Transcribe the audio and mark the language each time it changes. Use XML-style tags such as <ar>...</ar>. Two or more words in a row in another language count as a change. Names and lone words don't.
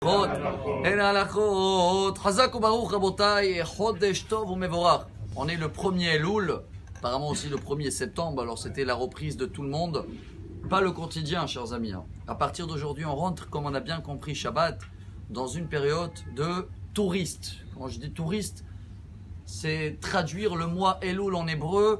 <he>הלכות, אין הלכות. חזק וברוך רבותיי, חודש טוב ומבורך.</he> <fr>On est le 1er Elul, apparemment aussi le 1er septembre, alors c'était la reprise de tout le monde. Pas le quotidien, chers amis. À partir d'aujourd'hui, on rentre, comme on a bien compris, Shabbat, dans une période de touristes. Quand je dis touristes, c'est traduire le mois Elul en hébreu.</fr>